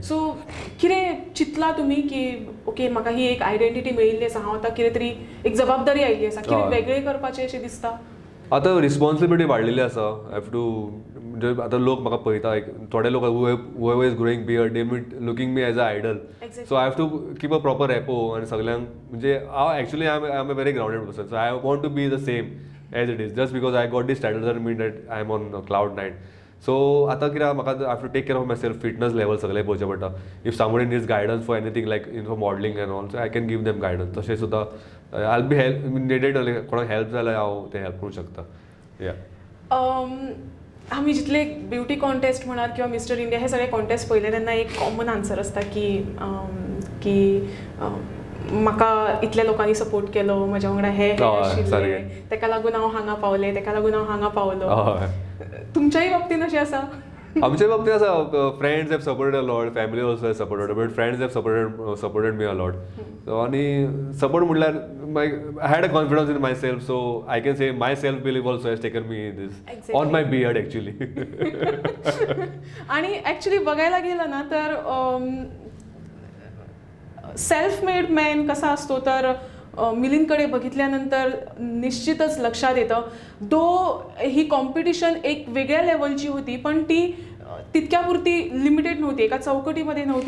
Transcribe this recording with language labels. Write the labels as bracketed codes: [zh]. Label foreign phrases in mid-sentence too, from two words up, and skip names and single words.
[kok] सो कितें चिंतलां तुमी की ओके म्हाका ही एक आयडेंटिटी मेळिल्ली आसा हांव आतां कितें तरी एक जबाबदारी आयिल्ली आसा कितें वेगळें करपाचें अशें दिसता? आतां [en] रिस्पॉन्सिबिलिटी [kok] वाडलेली आसा. [en] have to [kok] आतां लोक म्हाका पळयता थोडे लोक [en] who is growing beard they looking me as a idol. So I have to keep a proper rapport [kok] आनी सगळ्यांक म्हणजे हांव [en] actually I am a very grounded person. So I want to be the same as it is just because I got this title doesn't mean that I am on cloud nine. सो [kok] आतां कित्याक म्हाका [en] I have to take care of my self fitness level [kok] सगळें पळोवचें पडटा. [en] If somebody needs guidance for anything like in for modelling and all so I can give them guidance. [kok] तशें सुद्दां [en] I be help needed [kok] कोणाक हेल्प जाल्यार हांव तें हेल्प करूंक शकता. आमी जितले [en] beauty contest [kok] म्हणात किंवा मिस्टर इंडिया हे सगळे कॉन्टेस्ट पळयले तेन्ना एक [en] common answer [kok] आसता की म्हाका इतल्या लोकांनी सपोर्ट केलो म्हज्या वांगडा हे आशिल्ले तेका लागून हांव हांगा पावलें तेका लागून हांव हांगा पावलो. तुमच्याय बाबतीन अशें आसा? [mr] आमच्या बाबतीत असं [en] friends have supported a lot, family also have supported, but friends have supported me a lot. सो [mr] आणि सपोर्ट म्हटल्यार [en] I had a confidence in my self, so I can say my self believe also has taken me this on my beard actually. [mr] आणि ॲक्च्युली बघायला गेलं ना तर [en] self made man [mr] कसा असतो तर मिलिंदकडे बघितल्यानंतर निश्चितच लक्षात येतं. दो ही कॉम्पिटिशन एक वेगळ्या लेवलची होती, पण ती तितक्यापुरती लिमिटेड नव्हती, एका चौकटीमध्ये नव्हती.